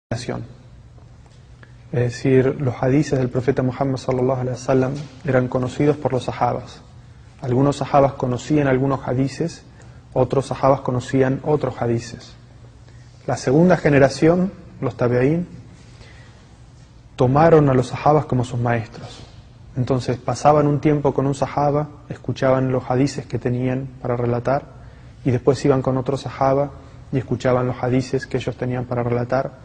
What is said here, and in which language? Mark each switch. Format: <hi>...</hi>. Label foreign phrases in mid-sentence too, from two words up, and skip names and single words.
<es>Es decir, los hadices del profeta Muhammad</es> <ar>صلى الله عليه وسلم</ar> <es>eran conocidos por los sahabas. Algunos sahabas conocían algunos hadices, otros sahabas conocían otros hadices. La segunda generación, los tabi'ín, tomaron a los sahabas como sus maestros. Entonces pasaban un tiempo con un sahaba, escuchaban los hadices que tenían para relatar, y después iban con otro sahaba y escuchaban los hadices que ellos tenían para relatar.</es>